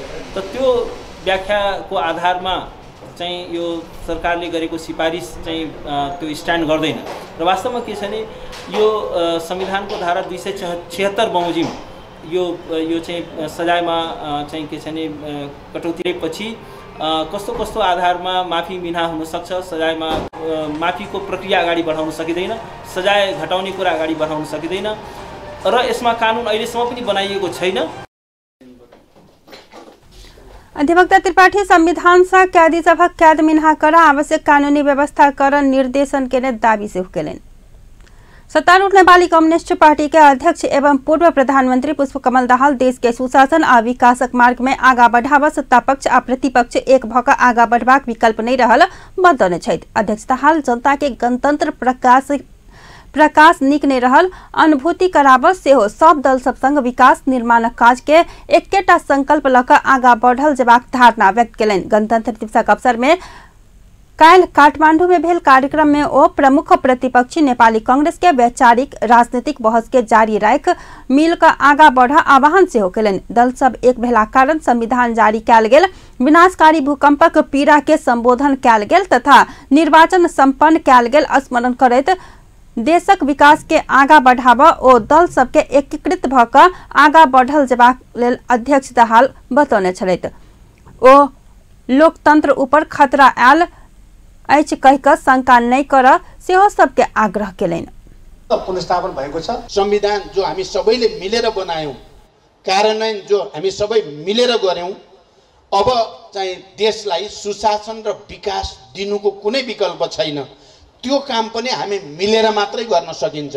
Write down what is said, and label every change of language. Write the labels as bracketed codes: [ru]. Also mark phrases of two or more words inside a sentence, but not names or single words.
[ne] त त्यो व्याख्याको आधारमा चाहिँ यो सरकारले गरेको सिफारिस चाहिँ त्यो स्ट्यान्ड गर्दैन र वास्तवमा के छ भने यो संविधानको धारा 276 बमोजिम यो चाहिँ सजायमा चाहिँ के छ भने कटौतीपछि कस्तो कस्तो आधारमा माफी मिना हुन सक्छ, सजायमा माफीको प्रक्रिया अगाडि बढाउन सकिँदैन, सजाय घटाउने कुरा अगाडि बढाउन सकिँदैन र यसमा कानुन अहिलेसम्म पनि बनाइएको छैन। [mai] अधिवक्ता त्रिपाठी संविधान से कैदी सभा कैद मिन्हा कर आवश्यक कानूनी व्यवस्था कर निर्देशन के दावी से हुकेलेन। सत्तारूढ़ नेपाली कम्युनिस्ट पार्टी के अध्यक्ष एवं पूर्व प्रधानमंत्री पुष्पकमल दाहाल देश के सुशासन आ विकासक मार्ग में आगा बढ़ावा सत्ता पक्ष आ प्रतिपक्ष एक भक आगा बढ़बाक विकल्प नहीं रहल बतौने छथि। अध्यक्ष दाहाल जनता के गणतंत्र प्रकाश निक नहीं रहल अनुभूति कराब सेहो सब दल सब संग विकास निर्माण काज के एकेटा संकल्प लक आगा बढ़ल जेबाक धारणा व्यक्त केलनि। गणतंत्र दिवसक अवसर में काल काठमांडू में भेल कार्यक्रम में ओ प्रमुख प्रतिपक्षी नेपाली कांग्रेस के वैचारिक राजनीतिक बहस के जारी राख मिल का आगा बढ़ा आह्वान सेहो केलनि। दल सब एक भेला कारण संविधान जारी कैल गेल, विनाशकारी भूकंपक पीड़ा के संबोधन कैल गेल तथा निर्वाचन संपन्न कैल गेल स्मरण करैत देशक विकास के आगा बढ़ावा ओ दल सबके एकीकृत भक आगा बढ़ल जेबाक लेल अध्यक्ष दाहाल बतौने छलैथ। ओ लोकतंत्र ऊपर खतरा आयल अछि कहि क शंका नहीं कर सेहो सबके आग्रह केलैन। [ne] पुनर्स्थापन भएको छ। संविधान जो हामी सबैले मिलेर बनायौं, कार्यान्वयन जो हामी सबै मिलेर गर्यौं, अब चाहिँ देशलाई सुशासन र विकास दिनुको कुनै विकल्प छैन। त्यो काम पनि हामी मिलेर मात्रै गर्न सकिन्छ।